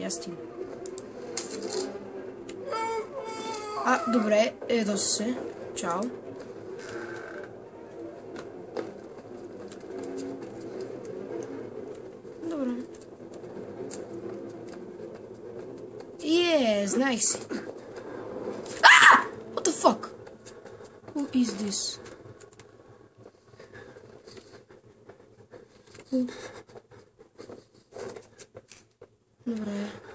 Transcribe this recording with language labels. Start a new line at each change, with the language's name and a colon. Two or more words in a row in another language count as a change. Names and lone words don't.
Bulgarian: Аз стига. Добре, ето се. Чао. Добре. Знаех си.
English: What the fuck? Who is this?
Bulgarian: Добре.